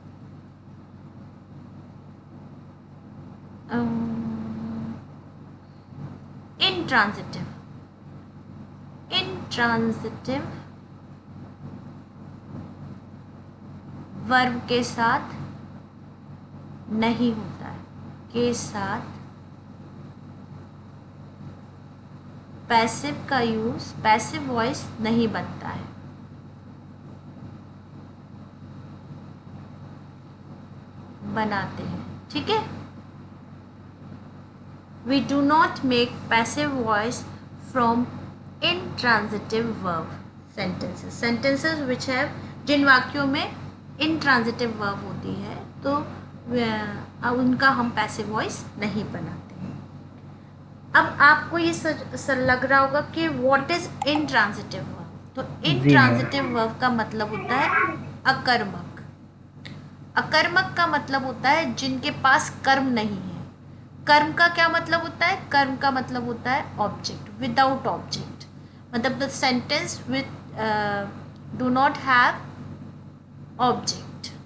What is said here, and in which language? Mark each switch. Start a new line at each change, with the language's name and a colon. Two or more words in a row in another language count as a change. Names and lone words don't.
English: intransitive verb
Hindi: के साथ नहीं होता है, के साथ पैसिव का यूज़,
English: passive voice
Hindi: नहीं बनता है। बनाते हैं, ठीक है।
English: We do not make passive voice from intransitive verb sentences. Sentences which have,
Hindi: जिन वाक्यों में
English: intransitive verb
Hindi: होती है तो उनका हम
English: passive voice
Hindi: नहीं बनाते हैं। अब आपको ये सर लग रहा होगा कि
English: what is intransitive verb?
Hindi: तो
English: intransitive verb
Hindi: का मतलब होता है अकर्मक। अकर्मक का मतलब होता है जिनके पास कर्म नहीं है। कर्म का क्या मतलब होता है? कर्म का मतलब होता है
English: object, without object,
Hindi: मतलब
English: the sentence with do not have object.